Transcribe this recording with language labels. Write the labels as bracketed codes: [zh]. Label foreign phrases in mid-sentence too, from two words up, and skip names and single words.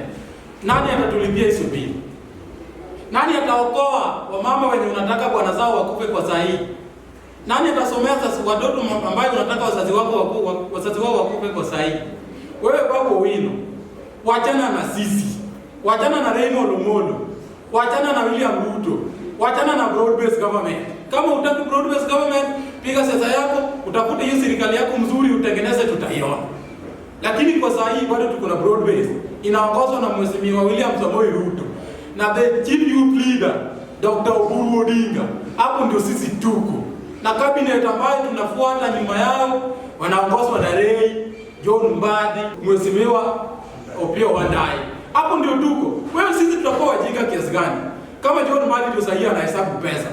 [sw] Nani atatulipia hizo bili? Nani ataokoa wamama wenye unataka bwana zao wakufe kwa saa hii? Nani atasomea sasa watoto ambao unataka wazazi wao wakufe kwa saa hii? Wewe Babu Owino, wachana na sisi. Wachana na Raymond Omollo. Wachana na William Ruto. Wachana na [en] broad based government. [sw] Kama utaki [en] broad based government, [sw] piga siasa yako, utafute hiyo serikali yako mzuri utengeneze, tutaiona. Lakini kwa saa hii bado tuko na [en] broad based. [sw] Inaongozwa na Mheshimiwa William Samoei Ruto na [en] the chief youth leader [sw] Dr. Babu Odinga. Hapo ndio sisi tuko. Na cabinet ambayo tunafuata nyuma yao wanaongozwa na Ray, John Mbadi, Mheshimiwa Opiyo Wandayi. Hapo ndio tuko. Wewe sisi tutakuwa wajinga kiasi gani? Kama John Mbadi ndio sahihi anahesabu pesa.